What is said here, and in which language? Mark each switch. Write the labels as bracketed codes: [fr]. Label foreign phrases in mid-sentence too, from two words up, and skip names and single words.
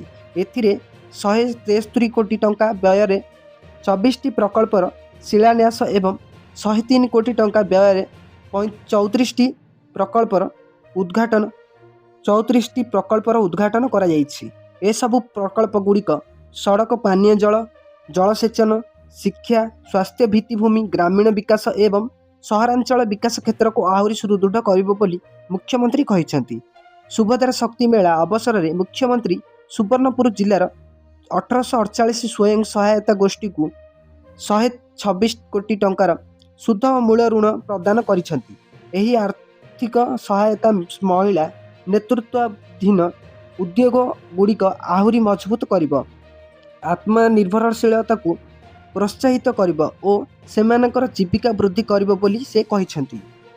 [or] ଏଥିରେ 163 କୋଟି ଟଙ୍କା ବ୍ୟୟ 24ଟି ପ୍ରକଳ୍ପର ଶିଳାନ୍ୟାସ ଏବଂ 103 କୋଟି ଟଙ୍କା ବ୍ୟୟ 34ଟି ପ୍ରକଳ୍ପର ଉଦ୍ଘାଟନ କରା ଯାଇଛି। ଏ ସବୁ ପ୍ରକଳ୍ପ ଗୁଡ଼ିକ ସଡ଼କ, ପାନୀୟ ଜଳ, ଜଳସେଚନ, ଶିକ୍ଷା, ସ୍ୱାସ୍ଥ୍ୟ ଭିତ୍ତିଭୂମି, ଗ୍ରାମୀଣ ବିକାଶ ଏବଂ ସହରାଞ୍ଚଳ ବିକାଶ କ୍ଷେତ୍ର କୁ ଆହୁରି ସୁଦୃଢ଼ କରିବ ବୋଲି ମୁଖ୍ୟମନ୍ତ୍ରୀ କହିଛନ୍ତି। ସୁଭଦ୍ରା ଶକ୍ତି ମେଳା ଅବସରରେ ମୁଖ୍ୟମନ୍ତ୍ରୀ ସୁବର୍ଣ୍ଣପୁର ଜିଲ୍ଲାର 1848 ସ୍ୱୟଂ ସହାୟତା ଗୋଷ୍ଠୀକୁ 126 କୋଟି ଟଙ୍କାର ସୁଧ ଓ ମୂଳ ଋଣ ପ୍ରଦାନ କରିଛନ୍ତି। ଏହି ଆର୍ଥିକ ସହାୟତା ମହିଳା ନେତୃତ୍ୱାଧୀନ ଉଦ୍ୟୋଗ ଗୁଡ଼ିକ ଆହୁରି ମଜବୁତ କରିବ, ଆତ୍ମନିର୍ଭରଶୀଳତାକୁ ପ୍ରୋତ୍ସାହିତ କରିବ ଓ ସେମାନଙ୍କର ଜୀବିକା ବୃଦ୍ଧି କରିବ ବୋଲି ସେ କହିଛନ୍ତି।